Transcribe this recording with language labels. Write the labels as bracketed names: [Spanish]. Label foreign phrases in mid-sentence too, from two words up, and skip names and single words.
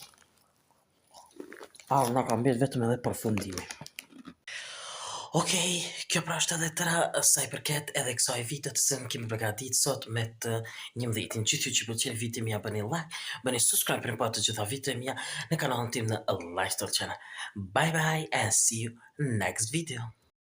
[Albanian] Na ka mbet vetëm edhe përfundimi. Okej, kjo pra është edhe tëra sa i përket edhe kësaj video të cilën kemi përgatitur sot me të 11-in. Gjithë ju që pëlqen video mia bëni like, bëni subscribe për të gjitha videot mia në kanalin tim në Lifestyle Channel. [English] Bye bye and see you next video.